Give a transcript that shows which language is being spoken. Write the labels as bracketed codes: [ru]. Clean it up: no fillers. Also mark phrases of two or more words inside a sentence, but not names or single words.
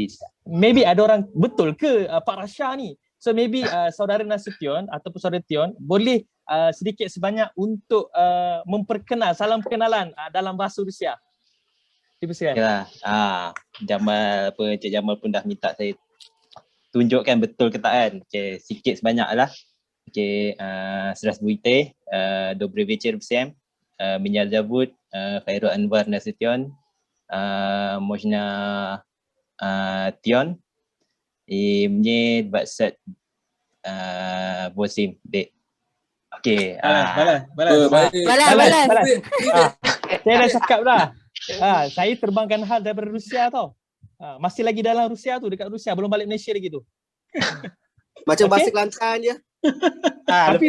[ms] Maybe ada orang, betul ke Pak Rasha ni? So maybe saudara Nasution ataupun saudara Tion boleh sedikit sebanyak untuk memperkenal, salam perkenalan dalam bahasa Rusia. Dipersilakan. Okay lah. Jamal Encik Jamal pun dah minta saya tunjukkan betul ke tak kan. Okay, sikit sebanyak lah. [ru] Okay, Здравствуйте, добрый вечер всем. Меня зовут Khairul Anwar Nasution. Можно Tion. И мне 28 лет. [ms] Okay. Balas. Saya dah cakap dah. Saya terbangkan hal daripada Rusia tau. Masih lagi dalam Rusia tu, dekat Rusia, belum balik Malaysia lagi tu. Macam bahasa Kelantan je. Tapi